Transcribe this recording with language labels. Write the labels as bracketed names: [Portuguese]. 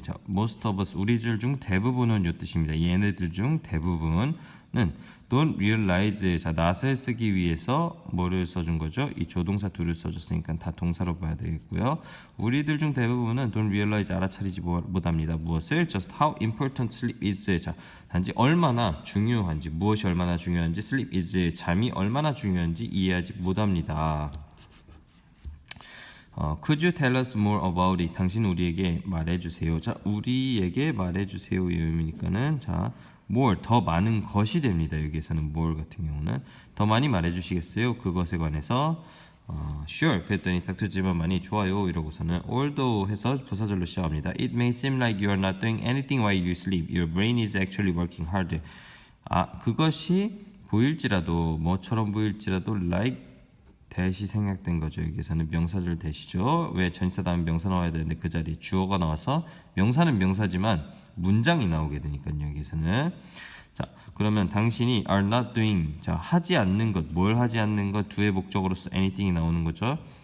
[Korean] 자, [English] most of us [Korean] 우리들 중 대부분은 요 뜻입니다. 얘네들 중 대부분은 [English] don't realize, [Korean] 자, not을 쓰기 위해서 뭐를 써준 거죠? 이 조동사 둘을 써줬으니까 다 동사로 봐야 되겠고요. 우리들 중 대부분은 [English] don't realize [Korean] 알아차리지 못합니다. 무엇을? [English] just how important sleep is. [Korean] 자, 단지 얼마나 중요한지, 무엇이 얼마나 중요한지, [English] sleep is [Korean] 잠이 얼마나 중요한지 이해하지 못합니다. [English] Could you tell us more about it? [Korean] 당신 우리에게 말해주세요. 자, 우리에게 말해주세요의 의미니까는 자, more 더 많은 것이 됩니다. 여기에서는 more 같은 경우는 더 많이 말해주시겠어요? 그것에 관해서 sure 그랬더니 닥터지만 많이 좋아요 이러고서는 although 해서 부사절로 시작합니다. [English] It may seem like you are not doing anything while you sleep. Your brain is actually working hard. [Korean] 그것이 보일지라도 뭐처럼 보일지라도 like 대시 생략된 거죠. 여기서는 명사절 대시죠. 왜 전치사 다음에 명사 나와야 되는데 그 자리에 주어가 나와서 명사는 명사지만 문장이 나오게 되니까요. 여기서는 자 그러면 당신이 are not doing 자 하지 않는 것 뭘 하지 않는 것 두의 목적으로서 anything이 나오는 거죠.